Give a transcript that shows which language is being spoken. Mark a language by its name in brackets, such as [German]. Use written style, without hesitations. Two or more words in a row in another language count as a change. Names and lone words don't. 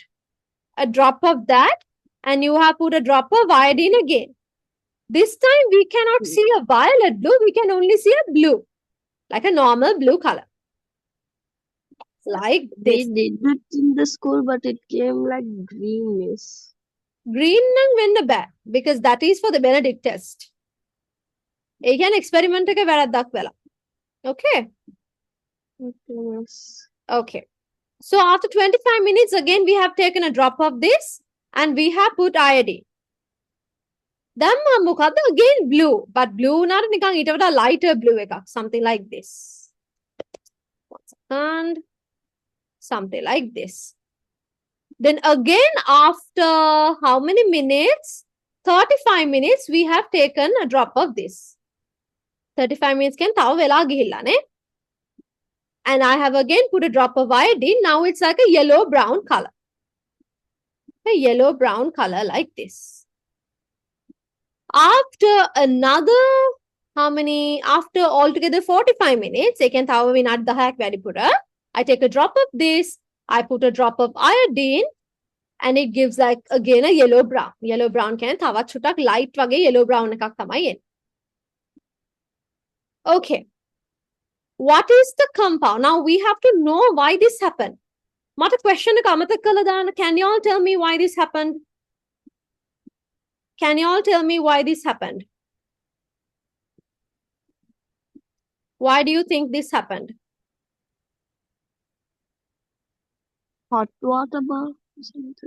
[English] A drop of that, and you have put a drop of iodine again. This time we cannot see a violet blue, we can only see a blue, like a normal blue color. like We this. did it in the school, but it came like green, miss. Green nang [Sinhala] වෙන්න බෑ [English] because that is for the Benedict test. [Sinhala] ඒ කියන්නේ experiment එක වැරද්දක් වෙලා. [English] Okay. Okay, miss. Okay. So after 25 minutes, again, we have taken a drop of this and we have put iodine. Then මොකද්ද? Again blue. But blue [Sinhala] උනාට නිකන් ඊට වඩා [English] lighter blue එකක්. Something like this. And something like this. Then again, after how many minutes? 35 minutes, we have taken a drop of this. 35 minutes can [Sinhala] තව වෙලා ගිහිල්ලා නේ. [English] And I have again put a drop of iodine. Now it's like a yellow-brown color. A yellow-brown color like this. After another, how many? After altogether 45 minutes, I can [Sinhala] තව විනාඩි 10ක් වැඩිපුර. [English] I take a drop of this. I put a drop of iodine. And it gives like again a yellow-brown. [Sinhala] Yellow-brown කියන්නේ තවත් චුට්ටක් light වගේ yellow-brown එකක් තමයි එන්නේ. [English] Okay. What is the compound? Now we have to know why this happened. [Sinhala] මට question එක අමතක කරලා දාන්න. [English] Can you all tell me why this happened? Can you all tell me why this happened? Why do you think this happened? Hot water bath or something.